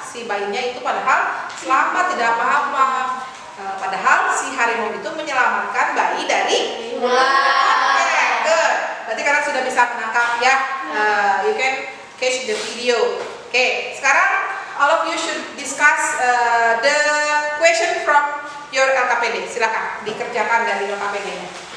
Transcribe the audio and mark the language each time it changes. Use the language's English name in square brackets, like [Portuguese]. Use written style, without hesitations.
[Indonesian] Si bayinya itu padahal selamat, tidak apa-apa. Padahal si harimau itu menyelamatkan bayi dari Oke, good. Berarti kalian sudah bisa menangkap ya. [English] You can catch the video. [Indonesian] Oke, sekarang [English] all of you should discuss the question from your LKPD. [Indonesian] Silakan dikerjakan dari LKPD-nya.